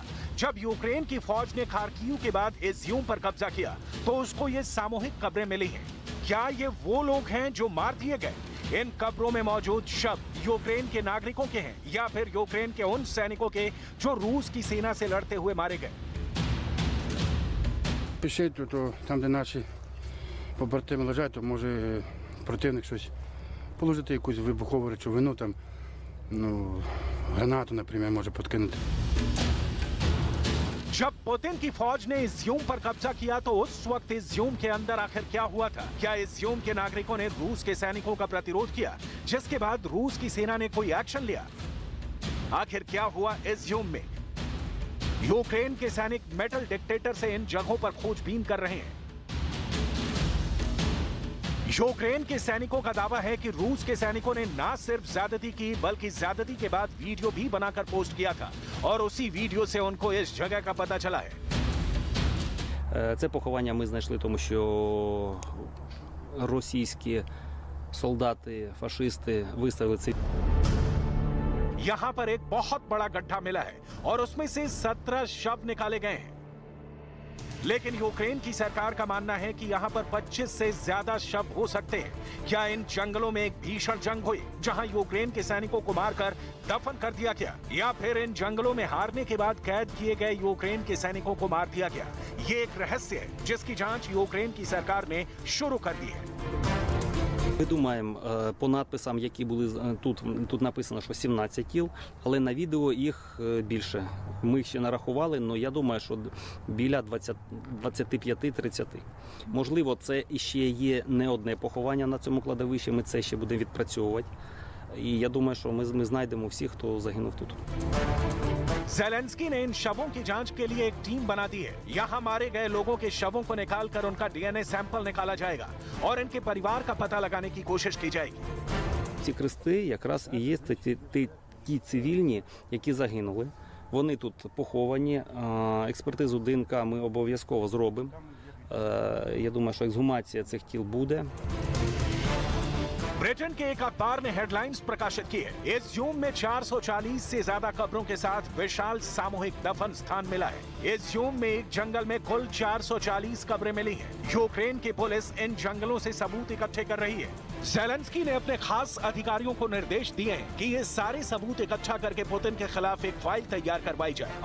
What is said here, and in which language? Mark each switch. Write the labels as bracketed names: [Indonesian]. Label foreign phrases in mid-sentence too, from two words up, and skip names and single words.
[Hindi] जब यूक्रेन की फौज ने खार्किव के बाद इज्यूम पर कब्जा किया तो उसको ये सामूहिक कब्रें मिली हैं। क्या ये वो लोग हैं जो मार दिए गए? इन कब्रों में मौजूद शव यूक्रेन के नागरिकों के हैं या फिर यूक्रेन के उन सैनिकों के जो रूस की सेना से लड़ते हुए मारे गए? [Ukrainian] Пишіть, то там, де наші побратими лежать, то може противник щось положити, якусь вибухову речовину, там, гранату, наприклад, може подкинути. [Hindi] जब पुतिन की फौज ने इज्यूम पर कब्जा किया तो उस वक्त इज्यूम के अंदर आखिर क्या हुआ था? क्या इज्यूम के नागरिकों ने रूस के सैनिकों का प्रतिरोध किया, जिसके बाद रूस की सेना ने कोई एक्शन लिया? आखिर क्या हुआ इज्यूम में? यूक्रेन के सैनिक [English] metal dictator [Hindi] से इन जगहों पर खोजबीन कर रहे हैं। यूक्रेन के सैनिकों का दावा है कि रूस के सैनिकों ने ना सिर्फ ज्यादती की बल्कि ज्यादती के बाद वीडियो भी बनाकर पोस्ट किया था और उसी वीडियो से उनको इस जगह का पता चला है। [Ukrainian] Це поховання ми знайшли, тому що російські солдати, фашисти виставили це. [Hindi] यहां पर एक बहुत बड़ा गड्ढा मिला है और उसमें से 17 शव निकाले गए हैं, लेकिन यूक्रेन की सरकार का मानना है कि यहां पर 25 से ज्यादा शव हो सकते हैं। क्या इन जंगलों में एक भीषण जंग हुई जहां यूक्रेन के सैनिकों को मारकर दफन कर दिया गया, या फिर इन जंगलों में हारने के बाद कैद किए गए यूक्रेन के सैनिकों को मार दिया गया? ये एक रहस्य है जिसकी जांच यूक्रेन की सरकार ने शुरू कर दी है। [Ukrainian] Ми думаємо, по надписам, які були тут написано, що 17 тіл, але на відео їх більше. Ми їх ще нарахували, але я думаю, що біля 25-30. Можливо, це іще є не одне поховання на цьому кладовищі, ми це ще будемо відпрацьовувати. І я думаю, що ми знайдемо всіх, хто загинув тут. [Hindi] जेलेंस्की ने इन शवों की जांच के लिए एक टीम बना दी है। यहाँ मारे गए लोगों के शवों को निकालकर उनका [English] DNA sample [Hindi] निकाला जाएगा और इनके परिवार का पता लगाने की कोशिश की जाएगी। [Ukrainian] Ці хрести якраз і є ті цивільні, які загинули. Вони тут поховані. Експертизу ДНК ми обов'язково зробимо. Я думаю, що ексгумація цих тіл буде. [Hindi] ब्रिटेन के एक अखबार ने हेडलाइंस प्रकाशित की है। इज्यूम में 440 से ज्यादा कब्रों के साथ विशाल सामूहिक दफन स्थान मिला है। इज्यूम में एक जंगल में कुल 440 कब्रें मिली हैं। यूक्रेन की पुलिस इन जंगलों से सबूत इकट्ठे कर रही है। ज़ेलेंस्की ने अपने खास अधिकारियों को निर्देश दिए हैं कि ये सारे सबूत इकट्ठा करके पुतिन के खिलाफ एक फाइल तैयार करवाई जाए।